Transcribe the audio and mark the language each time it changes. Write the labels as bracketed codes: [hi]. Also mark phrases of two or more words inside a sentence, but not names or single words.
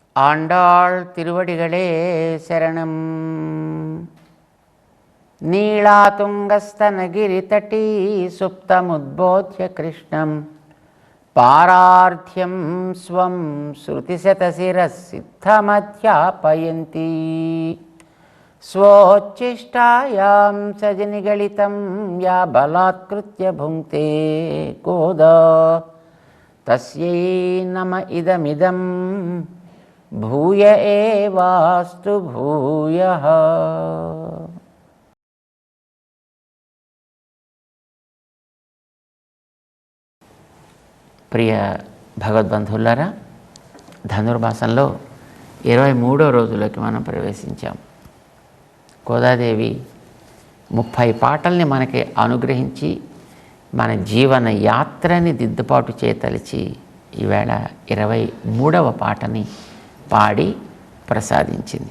[ta] ஆண்டாள் திருவடிகளே சரணம். [sa] नीलातुङ्गस्तनगिरितटी सुप्तमुद्बोध्य कृष्णम् पारार्थ्यम् स्वम् ஸ்ருதிசதசிரசித்தமத்யாபயந்தி स्वोच्छिष्टायां सजनिगलितं या बलात्कृत्य भुङ्क्ते गोदा तस्यै नम इदमिदं भूय एवास्तु भूयः. [te] ప్రియ భగవద్బంధువులారా, ధనుర్మాసంలో 23వ రోజులోకి మనం ప్రవేశించాం. గోదాదేవి 30 పాటల్ని మనకి అనుగ్రహించి మన జీవన యాత్రని దిద్దుబాటు చేయతలిచి ఈవేళ 23వ పాటని పాడి ప్రసాదించింది.